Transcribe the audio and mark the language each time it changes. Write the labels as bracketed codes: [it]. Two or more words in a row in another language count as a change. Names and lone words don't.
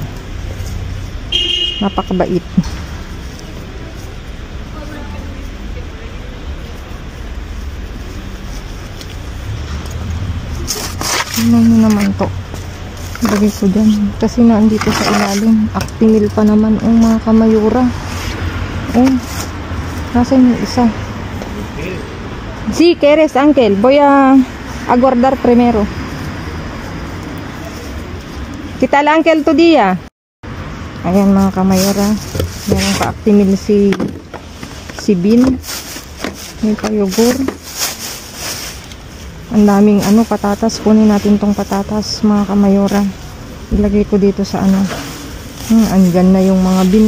[tl] Napakabait. Tingnan naman to. Lagay ko dyan. Kasi naandito sa ilalim. Actimel pa naman ang mga kamayura. Oh. Nasaan yung isa? [es] Si quieres, Uncle, voy a guardar primero. ¿Qué tal, Uncle, tu día? [tl] Ayan mga kamayora, meron pa actimil si Bin. May payugur. Ang daming patatas. Kunin natin tong patatas mga kamayora. Ilagay ko dito sa andyan na yung mga bin.